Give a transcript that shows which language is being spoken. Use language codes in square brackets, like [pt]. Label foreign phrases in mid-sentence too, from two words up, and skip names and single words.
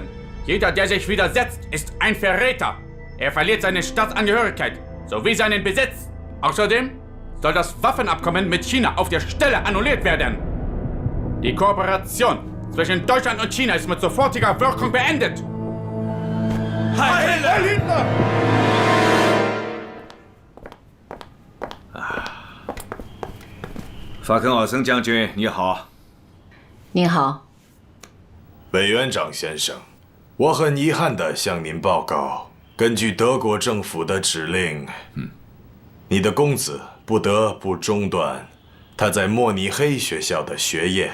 [de] Jeder, der sich widersetzt, ist ein Verräter. Er verliert seine Staatsangehörigkeit sowie seinen Besitz. Außerdem soll das Waffenabkommen mit China auf der Stelle annulliert werden. Die Kooperation zwischen Deutschland und China ist mit sofortiger Wirkung beendet. Heil Hitler! [zh] 法肯奥森将军，你好。您好，委员长先生，我很遗憾地向您报告，根据德国政府的指令，你的公子不得不中断他在慕尼黑学校的学业。